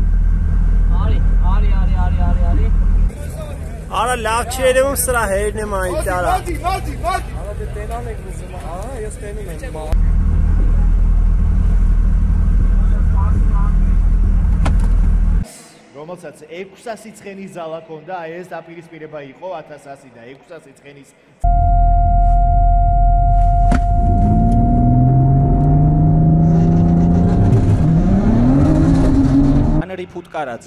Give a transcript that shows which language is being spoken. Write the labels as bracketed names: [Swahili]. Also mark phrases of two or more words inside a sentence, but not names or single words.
[Armenian] Արի Արա լավ չի երևում սրա հերն եմ այնց արա Արա դե տենան եք ուզում, ես տենում եմ [Georgian] Რომელსაც 200 ცხენის ძალა ქონდა, აი ეს დაპირისპირება იყო 1100 და 600 ცხენის [Armenian] Անրի Փուտկարաձե